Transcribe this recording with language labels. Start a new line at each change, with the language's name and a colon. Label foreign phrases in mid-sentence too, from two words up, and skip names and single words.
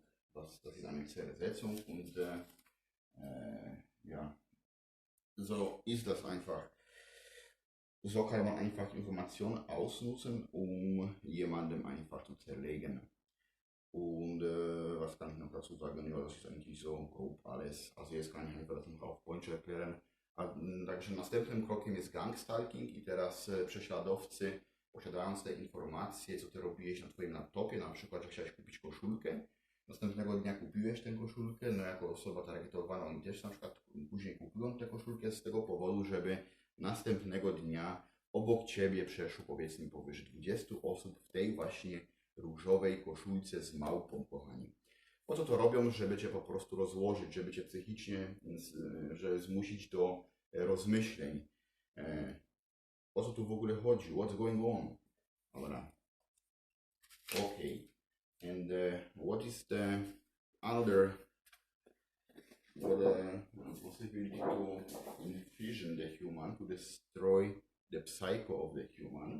German: Das ist eine Zersetzung, und ja, so ist das einfach. So kann man einfach Informationen ausnutzen, um jemandem einfach zu zerlegen. Und was kann ich noch dazu sagen? Ja, das ist eigentlich so grob alles. Also jetzt kann ich einfach das noch auf Punch erklären.
Polish: Także następnym krokiem jest gang-stalking, i teraz prześladowcy, posiadając te informacje, co ty robiłeś na twoim laptopie, na przykład, że chciałeś kupić koszulkę, następnego dnia kupiłeś tę koszulkę, no jako osoba targetowana, oni też na przykład później kupują tę koszulkę z tego powodu, żeby następnego dnia obok ciebie przeszło powiedzmy powyżej 20 osób w tej właśnie różowej koszulce z małpą, kochani. Po co to robią? Żeby cię po prostu rozłożyć, żeby cię psychicznie, że zmusić do rozmyśleń. O co tu w ogóle chodzi?
English: What's going on?
Polish: Dobra. Okay.
English: And what is the other possibility to envision the human, to destroy the psycho of the human?